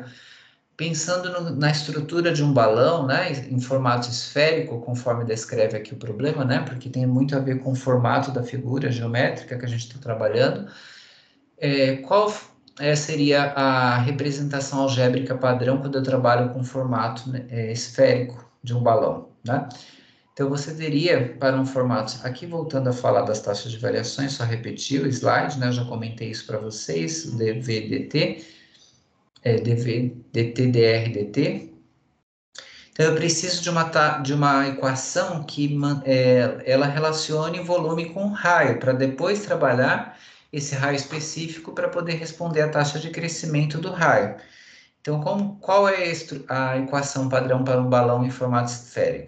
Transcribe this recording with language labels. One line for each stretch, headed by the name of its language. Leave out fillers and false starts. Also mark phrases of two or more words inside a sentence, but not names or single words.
Portuguese: Pensando na estrutura de um balão, né, em formato esférico, conforme descreve aqui o problema, né, porque tem muito a ver com o formato da figura geométrica que a gente está trabalhando, qual seria a representação algébrica padrão quando eu trabalho com formato, né, esférico de um balão, né? Então, você teria, para um formato... Aqui, voltando a falar das taxas de variações, só repetir o slide, né? Eu já comentei isso para vocês, dv/dt, dv/dt, dr/dt. Então, eu preciso de uma equação que ela relacione volume com raio, para depois trabalhar esse raio específico para poder responder a taxa de crescimento do raio. Então, qual é a equação padrão para um balão em formato esférico?